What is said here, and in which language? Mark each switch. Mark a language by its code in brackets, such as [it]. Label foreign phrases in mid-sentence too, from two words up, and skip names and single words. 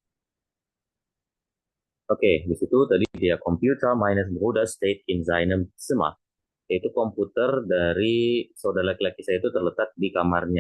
[de] Oke, [id] di situ tadi [de] dia Computer meines Bruders steht in seinem Zimmer. [id] Yaitu komputer dari saudara laki-laki saya itu terletak di kamarnya.